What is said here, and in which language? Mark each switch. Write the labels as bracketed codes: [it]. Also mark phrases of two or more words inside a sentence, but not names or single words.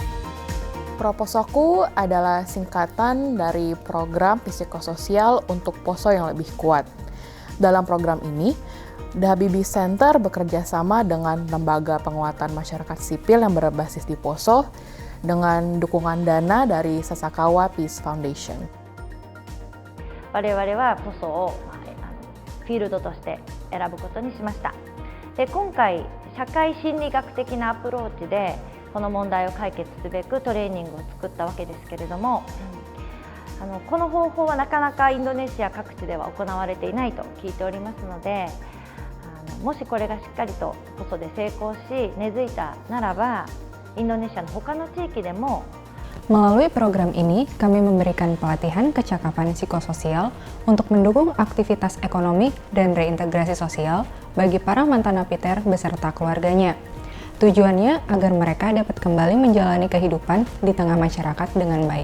[id] Proposoku adalah singkatan dari program psikososial untuk Poso yang lebih kuat. Dalam program ini, The Habibie Center bekerja sama dengan lembaga penguatan masyarakat sipil yang berbasis di Poso dengan dukungan dana dari Sasakawa Peace Foundation. [ja] 我々はポソをフィールドとして選ぶことにしました。で、今回社会心理学的なアプローチでこの問題を解決すべくトレーニングを作ったわけですけれども、この方法はなかなかインドネシア各地では行われていないと聞いておりますので、もしこれがしっかりとポソで成功し根付いたならば、インドネシアの他の地域でも [id] Melalui program ini, kami memberikan pelatihan kecakapan psikososial untuk mendukung aktivitas ekonomi dan reintegrasi sosial bagi para mantan napiter beserta keluarganya. Tujuannya agar mereka dapat kembali menjalani kehidupan di tengah masyarakat dengan baik.